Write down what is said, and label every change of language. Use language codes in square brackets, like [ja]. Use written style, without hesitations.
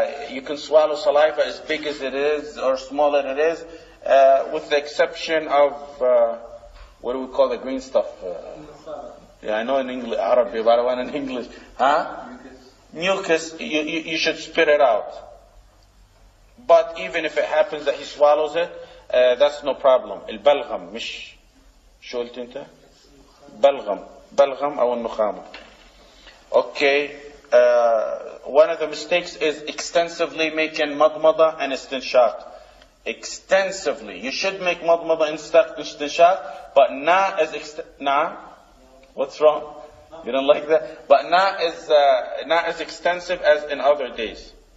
[en] You can swallow saliva as big as it is or small as it is, with the exception of, what do we call the green stuff? Yeah, I know in English, Arabic, but I want in English. Huh? Mucus. You should spit it out. But even if it happens that he swallows it, that's no problem. [ar] البلغم مش شو قلت انت؟ بلغم أو النخامة. [en] Okay. One of the mistakes is extensively making madmada and istinshaq. Extensively. You should make madmada and istinshaq, but not as what's wrong? You don't like that? But not as extensive as in other days.